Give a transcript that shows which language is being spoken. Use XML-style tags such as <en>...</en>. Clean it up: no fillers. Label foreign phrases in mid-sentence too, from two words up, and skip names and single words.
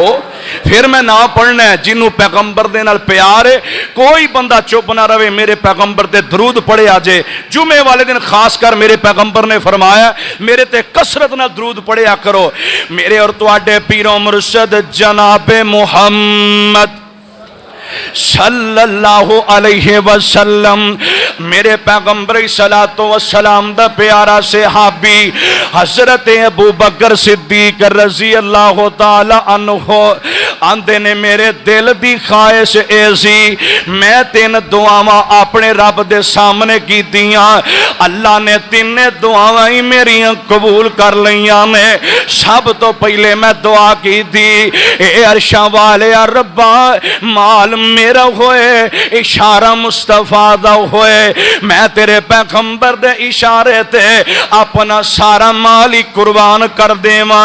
<pa>ਫਿਰ ਮੈਂ ਨਾ ਪੜ੍ਹਨਾ ਹੈ ਜਿਨ੍ਹੋਂ ਪੈਗ਼ੰਬਰ ਦੇ ਨਾਲ ਪਿਆਰ ਹੈ, ਕੋਈ ਬੰਦਾ ਚੁੱਪ ਨਾ ਰਹੇ, ਮੇਰੇ ਪੈਗ਼ੰਬਰ ਤੇ ਦਰੂਦ ਪੜ੍ਹੇ ਆਜੇ। ਜੁਮੇ ਵਾਲੇ ਦਿਨ ਖ਼ਾਸਕਰ ਮੇਰੇ ਪੈਗ਼ੰਬਰ ਨੇ ਫ਼ਰਮਾਇਆ ਮੇਰੇ ਤੇ ਕਸਰਤ ਨਾਲ ਦਰੂਦ ਪੜ੍ਹਿਆ ਕਰੋ। ਮੇਰੇ ਔਰ ਤੁਹਾਡੇ ਪੀਰੋ ਮੁਰਸ਼ਦ ਜਨਾਬੇ ਮੁਹੰਮਦ</pa> <ar>صلى الله عليه وسلم,</ar> <pa>ਮੇਰੇ ਪੈਗ਼ੰਬਰ</pa> <ar>الصلاة والسلام</ar> <pa>ਦਾ ਪਿਆਰਾ ਸਹਾਬੀ ਹਜ਼ਰਤ ਅਬੂ ਬਕਰ ਸਿੱਦੀਕ</pa> <ar>رضي الله تعالى عنه</ar> <pa>ਆਂਦੇ ਨੇ ਮੇਰੇ ਦਿਲ ਦੀ ਖ਼ਾਹਿਸ਼ ਐਸੀ ਮੈਂ 3 ਦੁਆਵਾਂ ਅਪਣੇ ਰੱਬ ਦੇ ਸਾਹਮਣੇ ਕੀਤੀਆਂ, ਅੱਲਾਹ ਨੇ 3 ਦੁਆਵਾਂ ਹੀ ਮੇਰੀਆਂ ਕਬੂਲ ਕਰ ਲਈਆਂ ਨੇ। ਸਭ ਤੋ ਪਹਿਲੇ ਮੈਂ ਦੁਆ ਕੀ ਥੀ ਏ ਅਰਸ਼ਾਂ ਵਾਲੇ ਰੱਬਾ ਮਾਲ ਮੇਰਾ ਹੋਏ, ਇਸ਼ਾਰਾ ਮੁਸਤਫ਼ਾ ਦਾ ਹੋਏ, ਮੈਂ ਤੇਰੇ ਪੈਗ਼ੰਬਰ ਦੇ ਇਸ਼ਾਰੇ ਤੇ ਅਪਣਾ ਸਾਰਾ ਮਾਲ ਹੀ ਕੁਰਬਾਨ ਕਰ ਦੇਵਾਂ।</pa>